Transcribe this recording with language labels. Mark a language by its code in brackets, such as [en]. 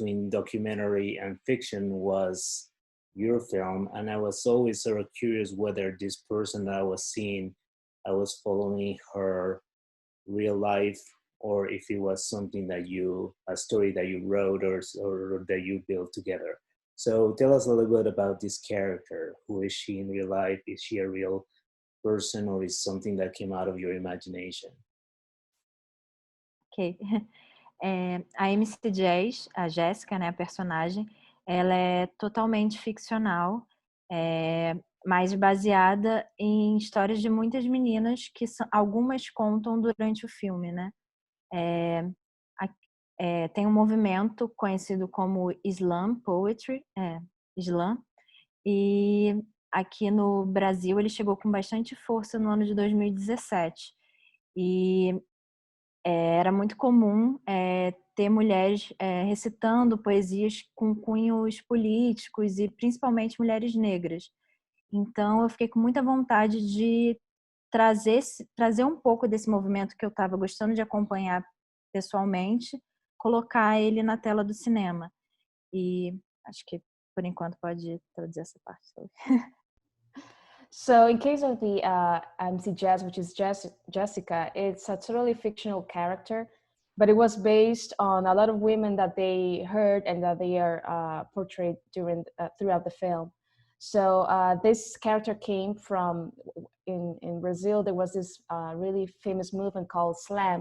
[en] documentary and fiction was your film, and I was always sort of curious whether this person that I was seeing, I was following her real life, or if it was something that a story that you wrote or that you built together. So tell us a little bit about this character. Who is she in real life? Is she a real person, or is something that came out of your imagination? Ok. [pt] A MC Jazz, a Jéssica, né, a personagem, ela é totalmente ficcional, mas baseada em histórias de muitas meninas que algumas contam durante o filme, né? Tem um movimento conhecido como Slam Poetry, Slam, e aqui no Brasil ele chegou com bastante força no ano de 2017. E era muito comum ter mulheres recitando poesias com cunhos políticos e principalmente mulheres negras. Então eu fiquei com muita vontade de trazer um pouco desse movimento que eu estava gostando de acompanhar pessoalmente, colocar ele na tela do cinema. E acho que por enquanto pode traduzir essa parte. [en] So in case of the MC Jazz, which is Jessica, it's a totally fictional character, but it was based on a lot of women that they heard and that they are portrayed throughout the film. So this character came from, in Brazil, there was this really famous movement called slam.